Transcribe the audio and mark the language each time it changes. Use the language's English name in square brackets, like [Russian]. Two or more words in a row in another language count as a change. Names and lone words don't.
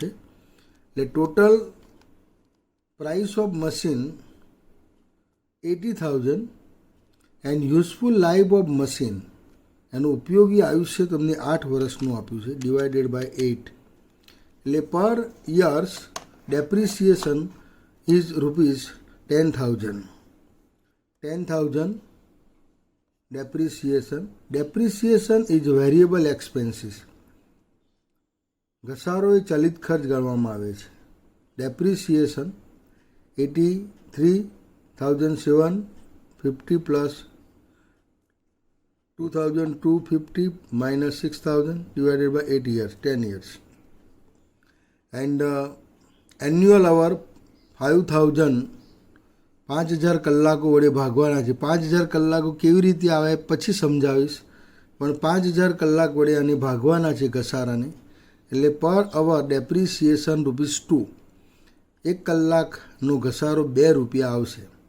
[English] એટલે total price of machine 80,000 and useful life of machine, [Gujarati] એનું ઉપયોગી આયુષ્ય તમને 8 વર્ષનું આપ્યું છે, [English] divided by 8. એટલે per years depreciation is rupees 10,000. 10,000 depreciation. Depreciation is variable expenses. [Gujarati] ઘસારો એ ચલિત ખર્ચ ગણવામાં આવે છે. [English] Depreciation 83,750 plus 2,250 minus 6,000 divided by 8 years, 10 years. And annual hour [Gujarati] 5,000, 5,000 કલાકો વડે ભાગવાના છે. 5,000 કલાકો કેવી રીતે આવે પછી સમજાવીશ, પણ 5,000 કલાક વડે આને ભાગવાના છે ઘસારાને. [English] એટલે per hour depreciation ₹2. [Gujarati] 1 કલાકનો ઘસારો ₹2 આવશે.